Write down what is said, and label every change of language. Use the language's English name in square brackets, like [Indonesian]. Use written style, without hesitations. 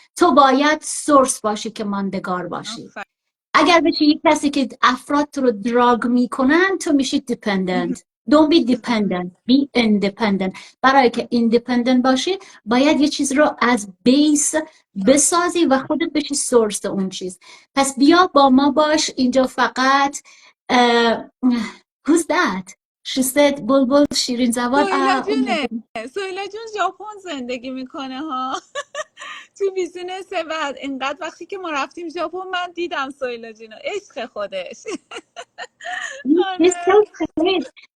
[Persian] تو باید سورس باشی که ماندگار باشی. اگر بشی یک کسی که افراد تو رو دراگ میکنن تو میشی دیپندنت. [English] Don't be dependent, be independent. [Persian] برای که independent باشی باید یه چیز رو از بیس بسازی و خودت بشی سورس اون چیز. پس بیا با ما باش اینجا. [English] فقط who's that? She said [Persian] بلبل شیرین زبان. سویلا جونه، سویلا جون ژاپن زندگی میکنه ها. تو بیزینس. بعد اینقدر وقتی که ما رفتیم ژاپن من دیدم سویلا جونو، عشق خودش. [English] He's [Persian] آره. [English] so great.